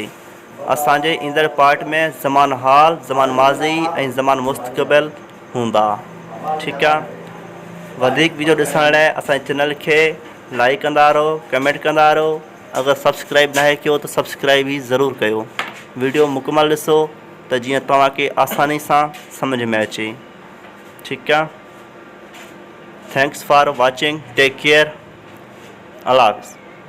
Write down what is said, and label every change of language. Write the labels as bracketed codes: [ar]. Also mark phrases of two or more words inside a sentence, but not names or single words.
[sd] असांजे ईंदड़ पार्ट में ज़मान हाल, ज़मान माज़ी ऐं ज़मान मुस्तक़बिल हूंदा, ठीकु आहे। वधिक वीडियो ॾिसण लाइ असांजे चैनल खे लाइक कंदा रहो, कमेंट कंदा रहो। [hi] अगर सब्सक्राइब ना किया तो सब्सक्राइब ही ज़रूर कयो। [sd] वीडियो मुकम्मल ॾिसो त जीअं तव्हांखे आसानी सां समझ में अचे। [hi] ठीक है, [en] thanks for watching, take care, [hi] अल्लाह हाफ़िज़।